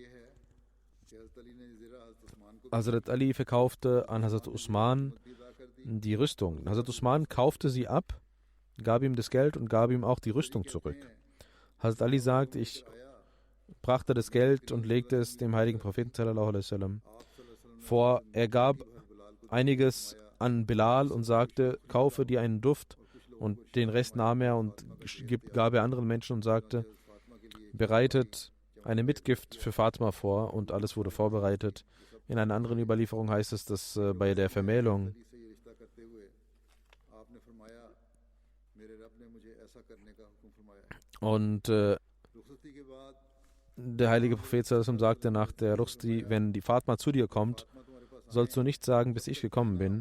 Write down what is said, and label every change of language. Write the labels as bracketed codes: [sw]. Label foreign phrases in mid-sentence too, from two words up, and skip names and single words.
[de] Hazrat Ali verkaufte an Hazrat Usman die Rüstung. Hazrat Usman kaufte sie ab, gab ihm das Geld und gab ihm auch die Rüstung zurück. Hazrat Ali sagt, ich brachte das Geld und legte es dem heiligen Propheten [ar] صلى الله عليه وسلم [de] vor. Er gab einiges an Bilal und sagte, kaufe dir einen Duft, und den Rest nahm er und gab er anderen Menschen und sagte, bereitet eine Mitgift für Fatima vor, und alles wurde vorbereitet. In einer anderen Überlieferung heißt es, dass bei der Vermählung Und der heilige Prophet sallallahu sagte nach der Ruchsti, wenn die Fatma zu dir kommt, sollst du nicht sagen, bis ich gekommen bin.